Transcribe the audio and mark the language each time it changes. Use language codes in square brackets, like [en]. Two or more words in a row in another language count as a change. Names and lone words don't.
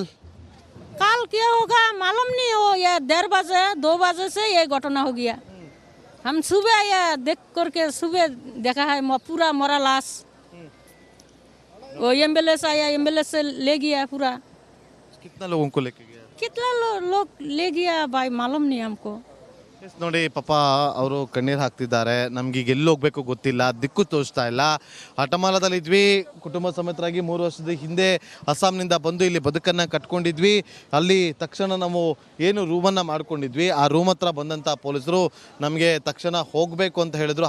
[hi] क्या होगा मालूम नहीं हो। ये 2 बजे से ये घटना हो गया। हम सुबह आया देख करके, सुबह देखा है पूरा मरा लाश। वो एम्बुलेंस आया, एम्बुलेंस से ले गया पूरा। कितना लोगों को लेके गया? कितना लोग ले गया भाई मालूम नहीं हमको. [kn] ನೋಡಿ ಪಾಪ ಅವರು ಕಣ್ಣೀರು ಹಾಕ್ತಿದ್ದಾರೆ. ನಮ್ಗೆ ಈಗ ಎಲ್ಲಿ ಹೋಗ್ಬೇಕು ಗೊತ್ತಿಲ್ಲ, ದಿಕ್ಕು ತೋಚ್ತಾ ಇಲ್ಲ. ಅಟ್ಟಮಾಲದಲ್ಲಿ ಇದ್ವಿ, ಕುಟುಂಬ ಸಮೇತರಾಗಿ 3 ವರ್ಷದ ಹಿಂದೆ ಅಸ್ಸಾಂನಿಂದ ಬಂದು ಇಲ್ಲಿ ಬದುಕನ್ನು ಕಟ್ಕೊಂಡಿದ್ವಿ. ಅಲ್ಲಿ ತಕ್ಷಣ ನಾವು ಏನು ರೂಮನ್ನು ಮಾಡ್ಕೊಂಡಿದ್ವಿ, ಆ ರೂಮ್ ಹತ್ರ ಬಂದಂಥ ಪೊಲೀಸರು ನಮಗೆ ತಕ್ಷಣ ಹೋಗಬೇಕು ಅಂತ ಹೇಳಿದ್ರು.